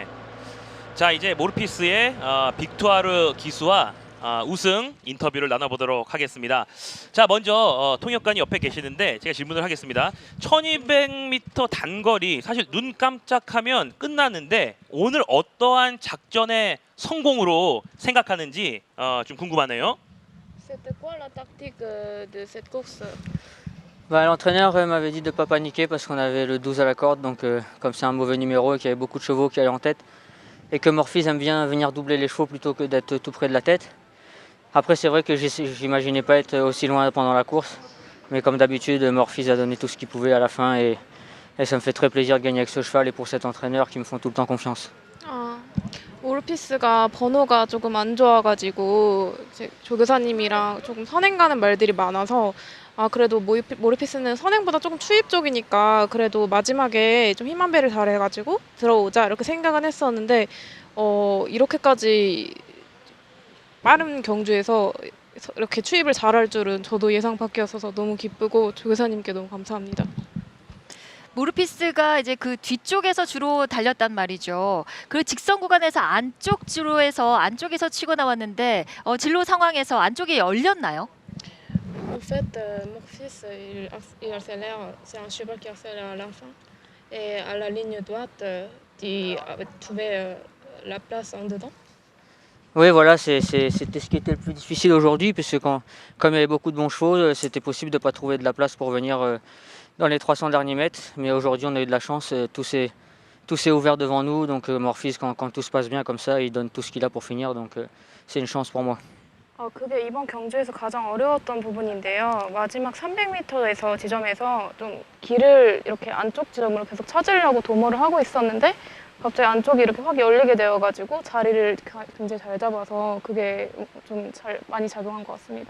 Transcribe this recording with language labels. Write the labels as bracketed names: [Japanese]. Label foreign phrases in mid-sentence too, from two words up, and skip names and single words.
[Korean] 자, 이제 모르피스의 빅토아르 기수와 우승 인터뷰를 나눠보도록 하겠습니다. 자, 먼저 통역관이 옆에 계시는데 제가 질문을 하겠습니다. 1200m 단거리 사실 눈 깜짝하면 끝나는데 오늘 어떠한 작전의 성공으로 생각하는지 좀 궁금하네요. [French] C'était quoi la tactique de cette course? Bah, l'entraîneur m'avait dit de ne pas paniquer parce qu'on avait le 12 à la corde, donc comme c'est un mauvais numéro et qu'il y avait beaucoup de chevaux qui allaient en tête, et que Morphis aime bien venir doubler les chevaux plutôt que d'être tout près de la tête. Après c'est vrai que j'imaginais pas être aussi loin pendant la course, mais comme d'habitude Morphis a donné tout ce qu'il pouvait à la fin et ça me fait très plaisir de gagner avec ce cheval et pour cet entraîneur qui me font tout le temps confiance. [Korean] 모르피스가 번호가 조금 안 좋아가지고 이제 조교사님이랑 조금 선행 가는 말들이 많아서 그래도 모르피스는 선행보다 조금 추입 쪽이니까 그래도 마지막에 좀 힘 한 배를 잘해가지고 들어오자 이렇게 생각은 했었는데 이렇게까지 빠른 경주에서 이렇게 추입을 잘할 줄은 저도 예상 밖이었어서 너무 기쁘고 조교사님께 너무 감사합니다. 모르피스가 이제 그 뒤쪽에서 주로 달렸단 말이죠. 그 직선 구간에서 안쪽 주로에서 안쪽에서 치고 나왔는데 진로 상황에서 안쪽이 열렸나요? [French] En fait, mon fils, il accélère, c'est un cheval qui accélère à la fin. Et à la ligne droite, il trouvait la place en dedans. Oui, voilà, c'était ce qui était le plus difficile aujourd'hui, puisque comme il y avait beaucoup de bons chevaux, c'était possible de ne pas trouver de la place pour venir dans les 300 derniers mètres. Mais aujourd'hui, on a eu de la chance, tout s'est ouvert devant nous. Donc Morphis, quand tout se passe bien comme ça, il donne tout ce qu'il a pour finir. Donc c'est une chance pour moi. [Korean] 그게 이번 경주에서 가장 어려웠던 부분인데요. 마지막 300m에서 지점에서 좀 길을 이렇게 안쪽 지점으로 계속 찾으려고 도모를 하고 있었는데 갑자기 안쪽이 이렇게 확 열리게 되어가지고 자리를 굉장히 잘 잡아서 그게 좀 많이 작용한 것 같습니다.